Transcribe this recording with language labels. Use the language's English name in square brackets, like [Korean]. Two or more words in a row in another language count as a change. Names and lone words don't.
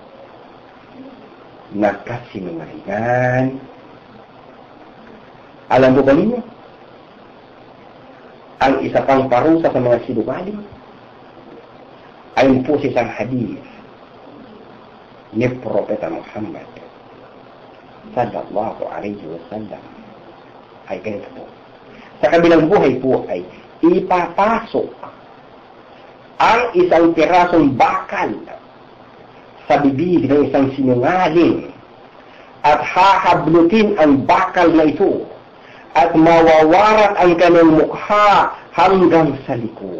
[Filipino] Nakasinungalingan. Alam mo ba ninyo? Ang isa pang parusa sa mga sinungaling ay po sa isang hadith ni Propeta Muhammad [Arabic] صلى الله عليه وسلم [Filipino] ay ganito po. Sa kabilang buhay po ay ipapasok ang isang pirasong bakal sa bibig ng isang sinungaling at hahablutin ang bakal na ito at mawawarat ang kanyang mukha hanggang sa likod.